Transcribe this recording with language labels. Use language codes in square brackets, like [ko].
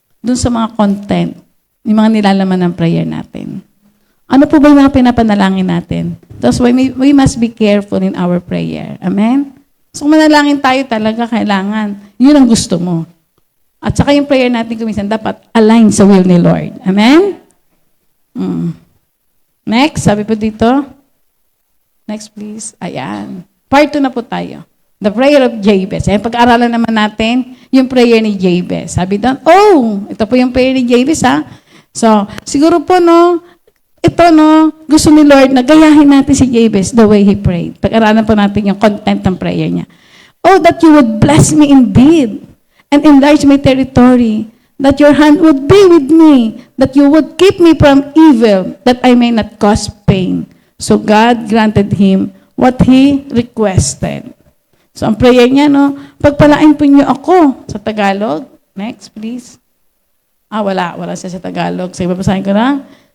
[tl] Doon sa mga content, yung mga nilalaman ng prayer natin. Ano po ba yung mga pinapanalangin natin? [en] That's why we must be careful in our prayer. Amen? [tl] So, kung manalangin tayo talaga, kailangan, yun ang gusto mo. At saka yung prayer natin kuminsan dapat align sa will ni Lord. Amen? Next, sabi po dito. Next, please. Ayan. Part 2 na po tayo. [en] The prayer of Jabez. [tl] Ayan, pag-aaralan naman natin yung prayer ni Jabez. Sabi doon, ito po yung prayer ni Jabez, ha? So, siguro po, no, ito, no, gusto ni Lord na gayahin natin si Jabez [en] the way he prayed. [tl] Pag-aralan po natin yung content ng prayer niya. [en] Oh, that you would bless me indeed and enlarge my territory, that your hand would be with me, that you would keep me from evil, that I may not cause pain. So God granted him what he requested. [tl] So ang prayer niya, no, pagpalain po niyo ako sa Tagalog. Next, please. Wala siya sa Tagalog. Sige, babasahin ko na.